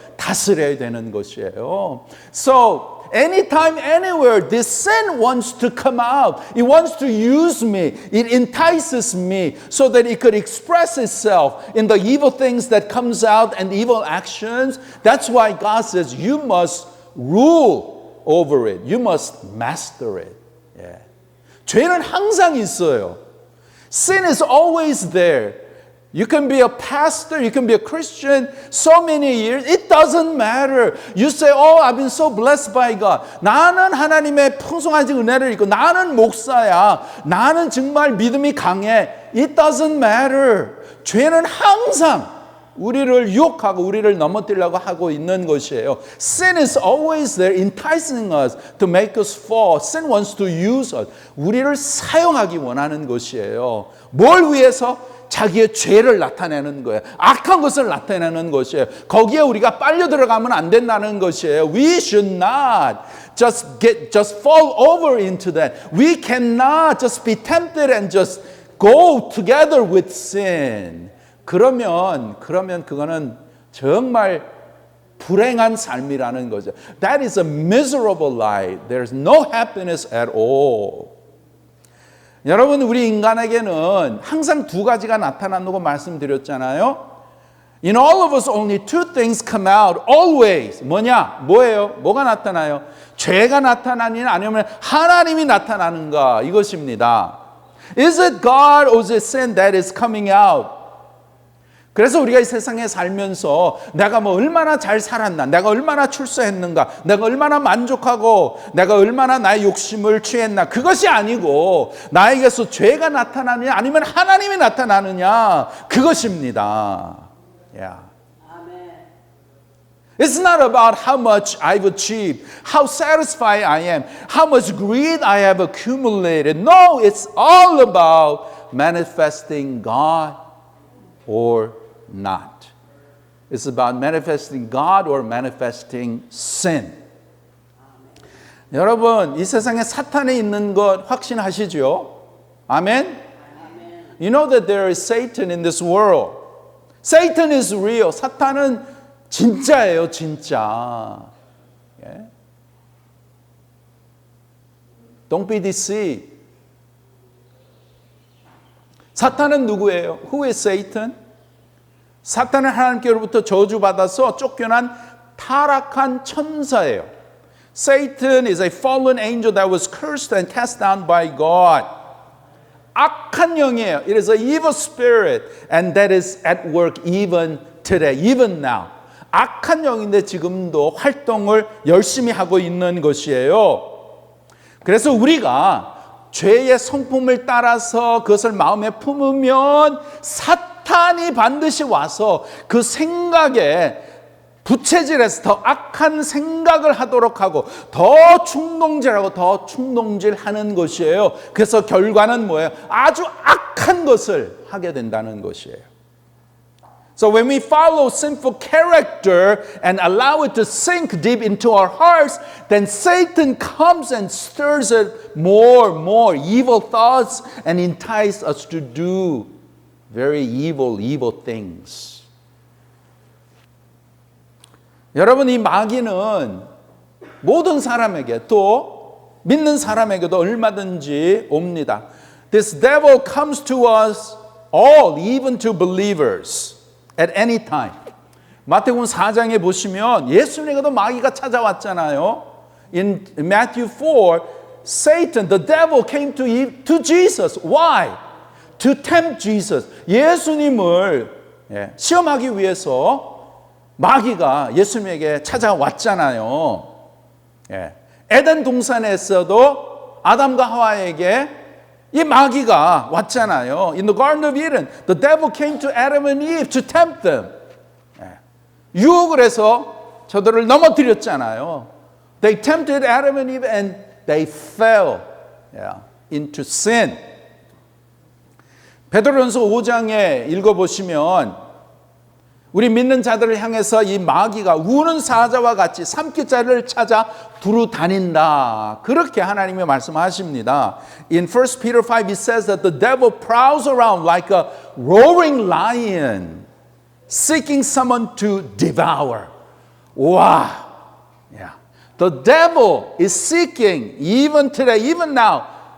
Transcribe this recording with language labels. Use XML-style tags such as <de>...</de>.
<ko>다스려야 되는 것이에요.</ko> <en>So anytime, anywhere, this sin wants to come out. It wants to use me. It entices me so that it could express itself in the evil things that comes out and evil actions. That's why God says you must rule over it. You must master it. Yeah.</en> <ko>죄는 항상 있어요.</ko> <en>Sin is always there. You can be a pastor, you can be a Christian so many years. It doesn't matter. You say, oh, I've been so blessed by God.</en> <ko>나는 하나님의 풍성한 은혜를 입고 나는 목사야. 나는 정말 믿음이 강해.</ko> <en>It doesn't matter.</en> <ko>죄는 항상 우리를 유혹하고 우리를 넘어뜨리려고 하고 있는 것이에요.</ko> <en>Sin is always there enticing us to make us fall. Sin wants to use us.</en> <ko>우리를 사용하기 원하는 것이에요. 뭘 위해서? 자기의 죄를 나타내는 거예요. 악한 것을 나타내는 것이에요. 거기에 우리가 빨려 들어가면 안 된다는 것이에요.</ko> <en>We should not just fall over into that. We cannot just be tempted and just go together with sin.</en> <ko>그러면 그거는 정말 불행한 삶이라는 거죠.</ko> <en>That is a miserable life. There's no happiness at all.</en> <ko>여러분, 우리 인간에게는 항상 두 가지가 나타난다고 말씀드렸잖아요.</ko> <en>In all of us only two things come out always.</en> <ko>뭐예요? 뭐가 나타나요? 죄가 나타나느냐 아니면 하나님이 나타나는가, 이것입니다.</ko> <en>Is it God or is it sin that is coming out? 그래서 우리가 이 세상에 살면서 내가 뭐 얼마나 잘 살았나, 내가 얼마나 출세했는가, 내가 얼마나 만족하고, 내가 얼마나 나의 욕심을 취했나, 그것이 아니고 나에게서 죄가 나타나느냐 아니면 하나님이 나타나느냐, 그것입니다. Yeah. It's not about how much I've achieved, how satisfied I am, how much greed I have accumulated. No, it's all about manifesting God or not. It's about manifesting God or manifesting sin.</en> <ko>여러분, 이 세상에 사탄이 있는 것 확신하시죠? 아멘?</ko> <en>You know that there is Satan in this world. Satan is real.</en> <ko>사탄은 진짜예요, 진짜.</ko> <en>Yeah? Don't be deceived.</en> <ko>사탄은 누구예요?</ko> <en>Who is Satan?</en> <ko>사탄은 하나님께로부터 저주받아서 쫓겨난 타락한 천사예요.</ko> <en>Satan is a fallen angel that was cursed and cast down by God.</en> <ko>악한 영이에요.</ko> <en>It is an evil spirit and that is at work even today, even now.</en> <ko>악한 영인데 지금도 활동을 열심히 하고 있는 것이에요. 그래서 우리가 죄의 성품을 따라서 그것을 마음에 품으면 사탄이 반드시 와서 그 생각에 부채질해서 더 악한 생각을 하도록 하고 더 충동질하고 더 충동질하는 것이에요. 그래서 결과는 뭐예요? 아주 악한 것을 하게 된다는 것이에요.</ko> <en>So when we follow sinful character and allow it to sink deep into our hearts, then Satan comes and stirs it more evil thoughts and entice us to do very evil things.</en> <ko>여러분, 이 마귀는 모든 사람에게 또 믿는 사람에게도 얼마든지 옵니다.</ko> <en>This devil comes to us all, even to believers. At any time.</en> <ko>마태복음 4장에 보시면 예수님에게도 마귀가 찾아왔잖아요.</ko> <en>In Matthew 4, Satan, the devil came to Jesus. Why? To tempt Jesus.</en> <ko>예수님을 시험하기 위해서 마귀가 예수님에게 찾아왔잖아요. 에덴 동산에서도 아담과 하와에게 이 마귀가 왔잖아요.</ko> <en>In the Garden of Eden, the devil came to Adam and Eve to tempt them.</en> <ko>유혹을 해서 저들을 넘어뜨렸잖아요.</ko> <en>They tempted Adam and Eve and they fell into sin.</en> <ko>베드로전서 5장에 읽어보시면 우리 믿는 자들을 향해서 이 마귀가 우는 사자와 같이 삼킬 자를 찾아 두루 다닌다. 그렇게 하나님이 말씀하십니다.</ko> <en>In 1 Peter 5 it says that the devil prowls around like a roaring lion seeking someone to devour. Wow. Yeah. The devil is seeking even today, even now.</en>